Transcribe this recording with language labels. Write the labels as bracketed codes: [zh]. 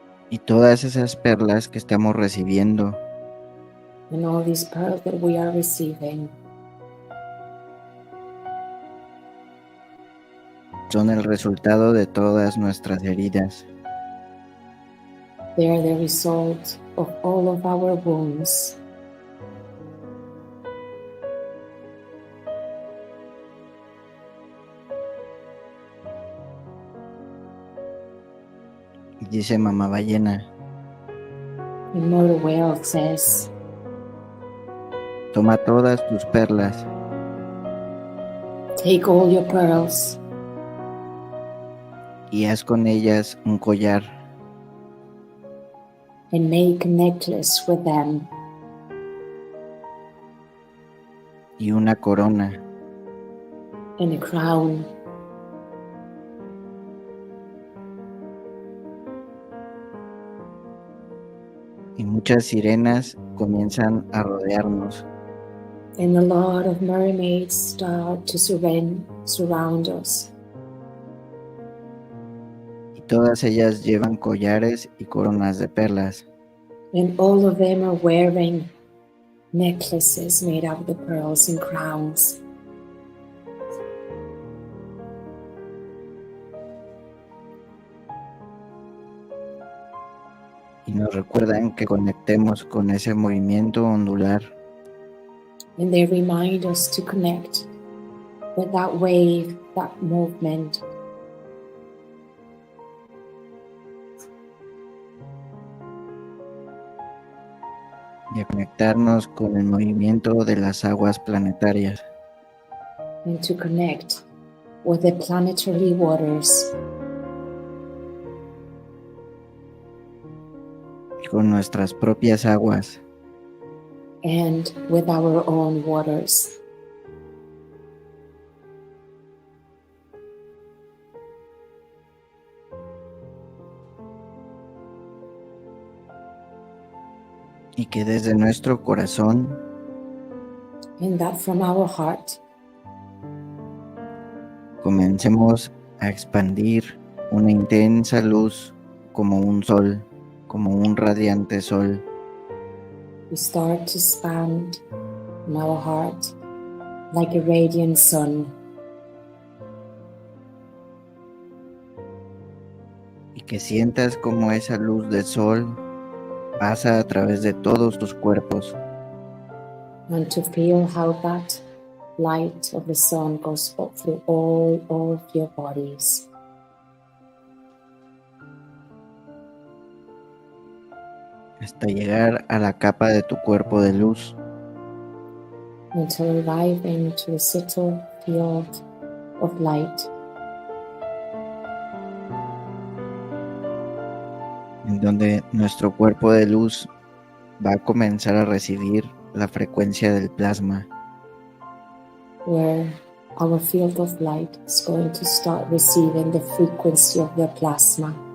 [es] y todas esas perlas que estamos recibiendo [en] and all these pearls that we are receiving [es] son el resultado de todas nuestras heridas, [en] They are the result of all of our wounds. [es] Y dice mamá ballena, [en] And Mother Whale says, [es] toma todas tus perlas [en] take all your pearls [es] y haz con ellas un collar [en] and make a necklace with them [es] y una corona [en] and a crown. [es] y muchas sirenas comienzan a rodearnos [en] And a lot of mermaids start to surround us. [es] y todas ellas llevan collares y coronas de perlas. [en] And all of them are wearing necklaces made out of the pearls and crowns. [es] Y nos recuerdan que conectemos con ese movimiento ondular [en] And they remind us to connect with that wave, that movement. [es] y a conectarnos con el movimiento de las aguas planetarias. [en] And to connect with the planetary waters [es] y con nuestras propias aguas. [en] and with our own waters. [es] Y que desde nuestro corazón [en] And that from our heart, [es] comencemos a expandir una intensa luz como un sol, como un radiante sol, [en] we start to expand in our heart like a radiant sun. [es] y que sientas como esa luz del sol pasa a través de todos tus cuerpos, [en] And to feel how that light of the sun goes up through all of your bodies. [es] hasta llegar a la capa de tu cuerpo de luz, [en] Until arriving to a subtle field of light, [es] en donde nuestro cuerpo de luz va a comenzar a recibir la frecuencia del plasma, [en] where our field of light is going to start receiving the frequency of the plasma.